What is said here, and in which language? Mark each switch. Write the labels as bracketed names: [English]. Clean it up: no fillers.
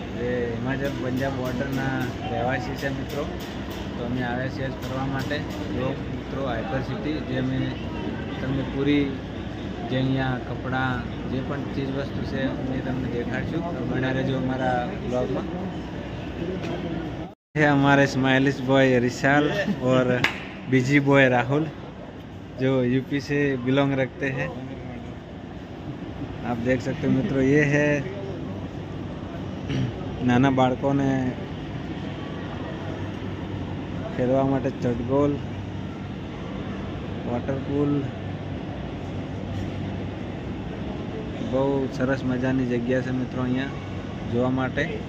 [Gujarati] જે હિમાચલ પંજાબ બોર્ડરના રહેવાસી છે મિત્રો. તો અમે આવ્યા છીએ ફરવા માટે. જો મિત્રો, હાઈપર સિટી જે અમે તમને પૂરી જે અહીંયા કપડાં જે પણ ચીજ વસ્તુ છે અમે તમને દેખાડશું. તો બન્યા રહેજો અમારા બ્લોગમાં. [Hindi] है हमारे स्माइलिश बॉय रिशाल और बिजी बॉय राहुल, जो यूपी से बिलोंग रखते हैं. आप देख सकते हो मित्रों, ये है नाना [Gujarati] बाળકોને ખેલવા માટે ચટગોલ, વોટર પૂલ, બહુ સરસ મજાની જગ્યા છે મિત્રો અહીંયા જોવા માટે.